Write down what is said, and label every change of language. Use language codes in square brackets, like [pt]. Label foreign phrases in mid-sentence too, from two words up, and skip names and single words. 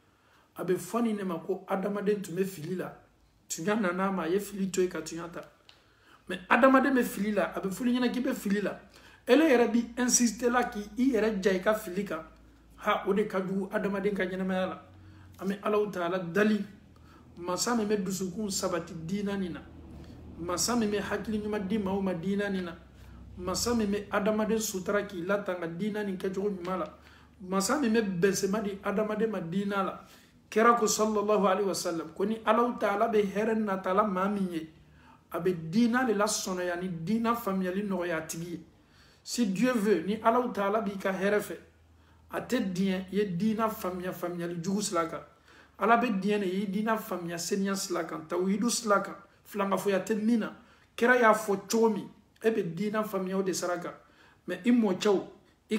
[bm] a bɛ fɔ nin de ma ko adamaden tun bɛ fili la tuɲa nana ma a ye fili to yen ka tuɲa ta mais adamaden bɛ fili la a bɛ fili ɲɛna k'i bɛ fili la ele yɛrɛ bi insister la k'i yɛrɛ ja i ka fili kan o de ka jugu adamaden ka ɲɛnamaya la an bɛ [ar] الله تعالى [bm] dali masa min bɛ dusukun sabati diina nin na masa min bɛ hakili ɲuman di maaw ma diina nin na masa min bɛ adamaden sutura k'i latanga diina nin kɛcogo ɲuman la masa min bɛ bɛnsɛma di adamaden ma diina la kira ko [ar] صلى الله عليه وسلم [bm] ko ni [ar] الله تعالى [bm] bɛ hɛrɛ natala maa min ye a bɛ diina de la sɔnɔya ni diina faamuyali nɔgɔya a tigi ye [fr] si Dieu veut [bm] ni [ar] الله تعالى [bm] b'i ka hɛrɛ fɛ a tɛ diɲɛ i ye diina faamuyali jugu sira kan ala bɛ diɲɛ de i ye diina faamuya seniya sira kan tawhidu sira kan filankafɔya tɛ min na kira y'a fɔ cogo min e bɛ diina faamuya o de sira kan mais i mɔcɛw i